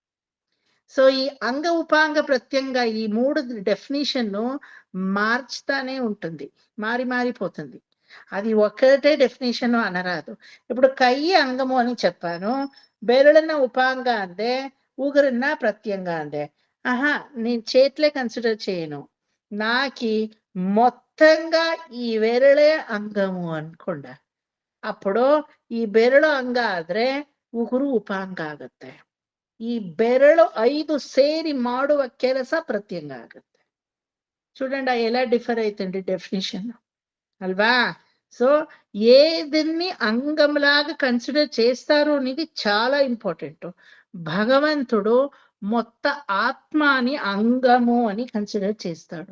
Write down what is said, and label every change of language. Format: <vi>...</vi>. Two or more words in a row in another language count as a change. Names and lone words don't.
<te>సో ఈ అంగ ఉపాంగ ప్రత్యంగ ఈ మూడు డెఫినేషన్ మార్చుతానే ఉంటుంది, మారిపోతుంది. అది ఒకటే డెఫినేషన్ అనరాదు. ఇప్పుడు కయ్యి అంగము అని చెప్పాను, బెరళన ఉపాంగ అందే, ఊగరన్న ప్రత్యంగ అందే. నేను చేతులే కన్సిడర్ చేయను, నాకి మొత్తంగా ఈ వెరళే ಅಂಗము ಅನ್ಕೊಂಡ, ಅప్పుడు</te> <kn>ಈ ಬೆರಳು ಅಂಗ ಆದ್ರೆ ಉಗುರು ಉಪಾಂಗ ಆಗುತ್ತೆ. ಈ ಬೆರಳು 5 ಸೇರಿ ಮಾಡುವ ಕೆಲಸ ಪ್ರತ್ಯಂಗ ಆಗುತ್ತೆ.</kn> <te>చూడండి ఎలా డిఫర్ అవుతుంది డెఫినేషన్ అల్వా. సో ఏదిన్ని అంగంలాగా కన్సిడర్ చేస్తారు అనేది చాలా ఇంపార్టెంట్. భగవంతుడు మొత్త ఆత్మని అంగము అని కన్సిడర్ చేస్తాడు.</te>